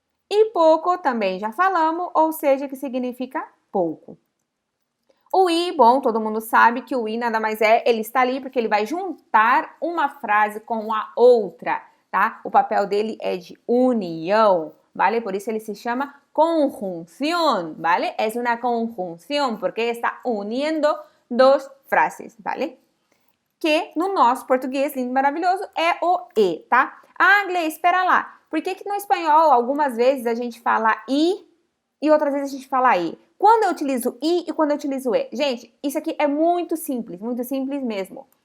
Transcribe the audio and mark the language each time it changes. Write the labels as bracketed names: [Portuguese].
[Portuguese] E pouco também já falamos, ou seja, que significa pouco. O i, bom, todo mundo sabe que o i nada mais é, ele está ali porque ele vai juntar uma frase com a outra, tá? O papel dele é de união, vale? Por isso ele se chama conjunción, ¿vale? [Spanish] Es una conjunción porque está uniendo dos frases, ¿vale? [Portuguese] Que no nosso português lindo e maravilhoso é o e, tá? Ah, Gleice, espera lá. Por que no espanhol algumas vezes a gente fala i e outras vezes a gente fala e? Quando eu utilizo i e quando eu utilizo e? Gente, isso aqui é muito simples mesmo.